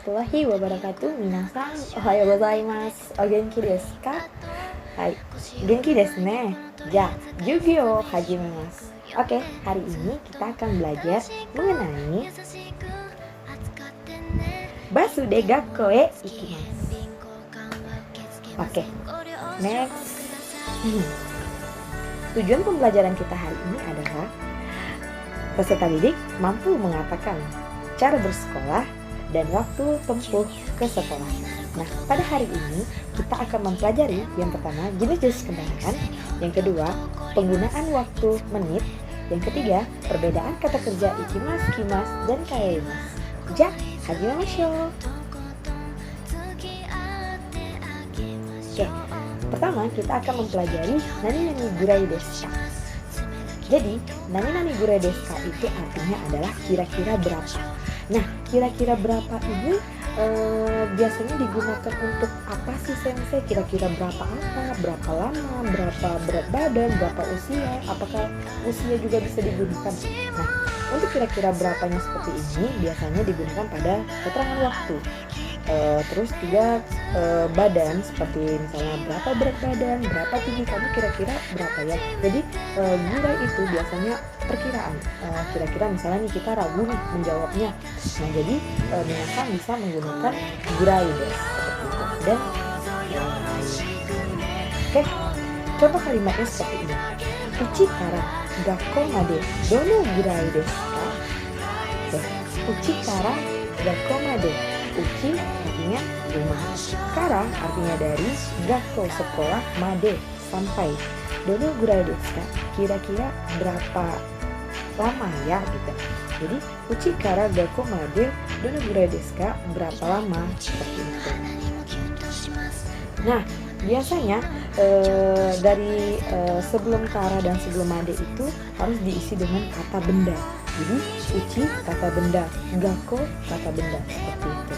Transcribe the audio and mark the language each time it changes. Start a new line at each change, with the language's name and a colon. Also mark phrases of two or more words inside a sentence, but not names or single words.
Arabic: ورحمة الله وبركاته.
Japanese: みなさん、おはよう ございます。お元気 です か? はい、元気 です ね。じゃ、Yu-Gi-Oh 始めます.
Indonesian: Oke, hari ini kita akan belajar mengenai
Japanese: バスで 学校 へ 行きます.
Indonesian: Oke, next. Tujuan pembelajaran kita hari ini adalah peserta didik mampu mengatakan cara bersekolah dan waktu tempuh ke sekolah. Nah, pada hari ini kita akan mempelajari yang pertama jenis-jenis kendaraan, yang kedua penggunaan waktu menit, yang ketiga perbedaan kata kerja
Japanese: 行きます、来ます,
Indonesian: dan kaeimasu.
Japanese: じゃ、始めましょう.
Indonesian: Oke, pertama kita akan mempelajari
Japanese: 何々 ぐらい です か.
Indonesian: Jadi,
Japanese: 何々 ぐらい です か
Indonesian: itu artinya adalah kira-kira berapa. Nah, kira-kira berapa ini biasanya digunakan untuk apa sih sensei? Kira-kira berapa apa, berapa lama, berapa berat badan, berapa usia, apakah usia juga bisa digunakan? Nah, untuk kira-kira berapanya seperti ini biasanya digunakan pada keterangan waktu. Terus juga badan, seperti misalnya berapa berat badan, berapa tinggi kamu, kira-kira berapa ya. Jadi gurai itu biasanya perkiraan, kira-kira misalnya nih kita ragu nih menjawabnya. Nah, jadi minasan bisa menggunakan
Japanese: ぐらい です
Indonesian: seperti itu. Dan oke, contoh kalimatnya seperti ini.
Japanese: うち から 学校 まで どの ぐらい です か? うち から 学校 まで.
Indonesian: Uchi artinya rumah, kara artinya dari, gakko sekolah, made sampai,
Japanese: どの ぐらい です か?
Indonesian: Kira-kira berapa lama ya gitu.
Japanese: Jadi うち から 学校 まで どの ぐらい です か?
Indonesian: Berapa lama, seperti itu. Nah, biasanya dari sebelum kara dan sebelum made itu harus diisi dengan kata benda. Jadi uchi kata benda, gakko kata benda, seperti itu.